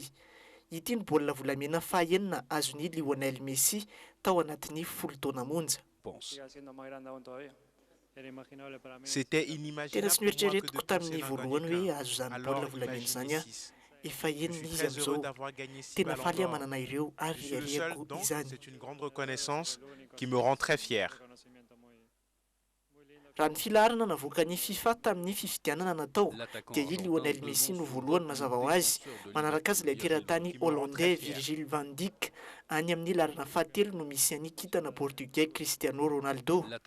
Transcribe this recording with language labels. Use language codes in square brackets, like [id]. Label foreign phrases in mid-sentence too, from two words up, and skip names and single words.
[mg] Ity ny baolina volamena fahaenina azon'ny Lionel Messi tao anatin'ny 10 taona monja. Tena tsy noeritreretiko tamin'ny voalohany hoe azo zany baolina volamena zany a. Efa enina izy amizao. Tena faly manana ireo ary ariako izany. [fr] C'est une grande reconnaissance qui me rend très fier. [mg] Raha ny filaharana navoaka ny FIFA tamin'ny fifidianana natao dia i Lionel Messi no voalohany mazava ho azy, manaraka azy ilay teratany hollandais Virgil van Dijk, any amin'ny larana fahatelo no misy any kitana portugais Cristiano Ronaldo.